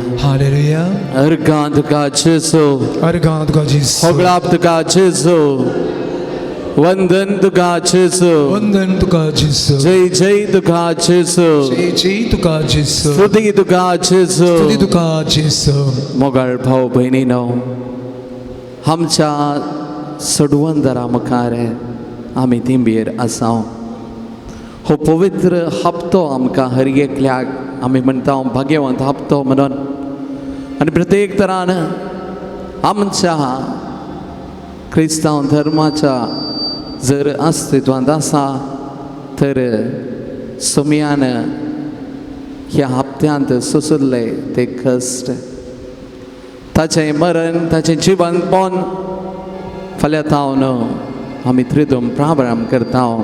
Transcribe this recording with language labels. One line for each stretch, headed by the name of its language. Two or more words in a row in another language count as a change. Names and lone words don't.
Latin: Hallelujah.
Konkani: अर्गान तुका Jesu. अर्गान तुका Jesus. होगलाप तुका Jesu. वंदन तुका Jesu. वंदन तुका Jesus. जय जय तुका Jesu. जय जय तुका Jesus. स्तुती तुका Jesu. स्तुती तुका Jesus. मोगल भाऊ बहिणीनो आमच्या सडवंदरा मुखार आमी तिंबीर आसाव हो पवित्र हप्तो आमकां हर एकल्याक आमी म्हणटा भाग्यवंत हप्तो म्हणून आनी प्रत्येक तरान आमच्या क्रिस्तांव धर्माच्या जर अस्तित्वांत आसा तर सुमयान ह्या हप्त्यांत सोंसले ते कश्ट ताचें मरण ताचें जिवन पोवन फाल्यां तावन आमी त्रिदूम प्रारंभ करता